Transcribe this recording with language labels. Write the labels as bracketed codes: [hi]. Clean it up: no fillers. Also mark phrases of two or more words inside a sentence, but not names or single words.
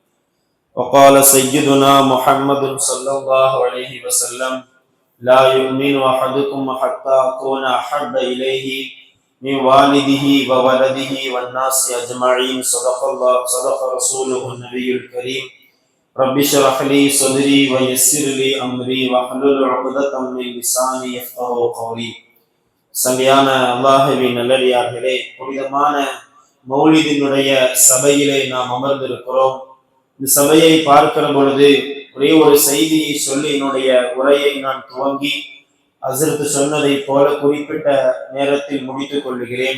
[ar] وقال سيدنا محمد صلى الله عليه وسلم لا يؤمن أحدكم حتى أكون أحب إليه من والده وولده والناس أجمعين صدق رسوله النبي الكريم رب اشرح لي صدري ويسر لي أمري واحلل عقدة من لساني يفقهوا قولي. [ta] சங்கையான அல்லாஹ்வின் நல்லடியார்களே, புனிதமான மௌலிதினுடைய சபையிலே நாம் அமர்ந்திருக்கிறோம். இந்த சபையை பார்க்கிற பொழுது ஒரே ஒரு செய்தியை சொல்லி என்னுடைய உரையை நான் துவங்கி ஹஸ்ரத் சொன்னதை போல குறிப்பிட்ட நேரத்தில் முடித்துக் கொள்கிறேன்.